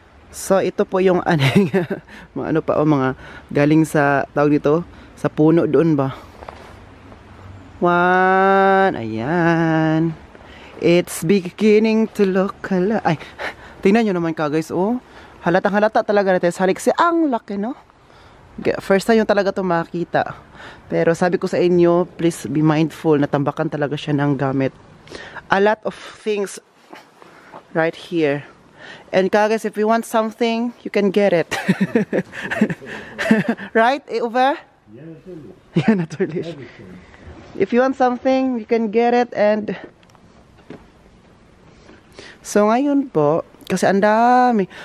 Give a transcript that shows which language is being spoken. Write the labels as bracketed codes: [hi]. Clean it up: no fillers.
[tl] So, ito po yung mga ano pa, mga galing sa, tawag dito, sa puno doon ba? 1, ayan. [en] It's beginning to look alive. [tl] Ay, tingnan nyo naman ka, guys, oh. Halatang halata talaga natin sa halik. Ang laki, no? First time yung talaga ito makita. Pero sabi ko sa inyo, [en] please be mindful, [tl] natambakan talaga siya ng gamit. [en] A lot of things right here. And guys, if you want something, you can get it. Right, Uwe? [de] Ja, natürlich. [en] Yeah, [de] natürlich. [en] If you want something, you can get it. [tl] And so ngayon po, kasi ang dami.